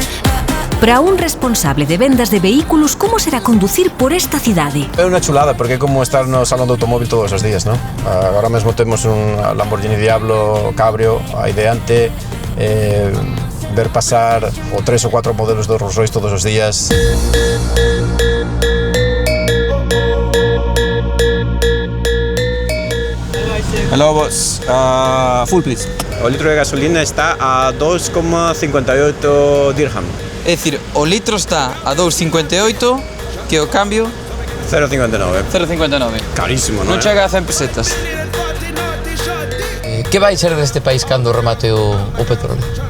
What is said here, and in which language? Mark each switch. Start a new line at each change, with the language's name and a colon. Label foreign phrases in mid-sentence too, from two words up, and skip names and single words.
Galician: Para un responsable de vendas de vehículos, como será conducir por esta cidade? É unha chulada, porque é como estar no salón do automóvil todos os días, non? Agora mesmo temos un Lamborghini Diablo Cabrio aí diante, ver pasar o 3 ou 4 modelos do Rolls Royce todos os días.
English: Hello, boss. Full, please.
Galician: O litro de gasolina está a 2,58 dirham. É dicir, o litro está a 2,58, que o cambio... 0,59. 0,59. Carísimo, non? Non chega a 100 pesetas. Que vai ser deste país cando remate o petróleo?